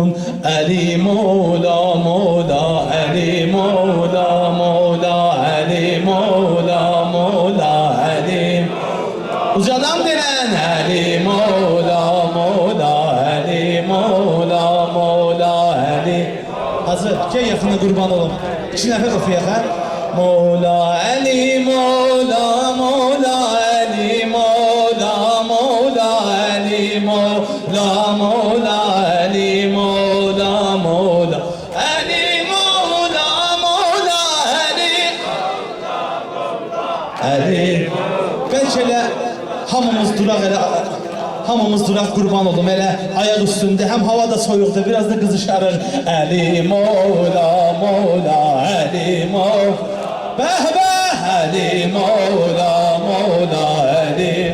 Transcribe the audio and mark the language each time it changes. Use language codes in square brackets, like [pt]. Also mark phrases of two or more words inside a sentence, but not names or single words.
[az] Əli Mola, Mola, Əli Mola, Mola, Əli Mola, Mola, Əli. Ucadan denən Əli Mola, Mola, Əli Mola, Mola, Əli. Hazır, gəl yaxına qurban olum. 2 nəfər oxuyaq, hə? Mola, Əli, Mola, Mola, Əli, Mola, Mola, Əli, Mola, Mola, Əli, Mola, Mola, Əli, Mola, Mola, Əli. Əli. Bəlkə elə hamımız duraq elə, hamımız duraq qurban olum elə ayaq üstündə, həm hava da soyuqdur, biraz da qızışarır. Əli Mola, Mola, Əli Mola, bəh bəh, Əli Mola, Mola, Əli.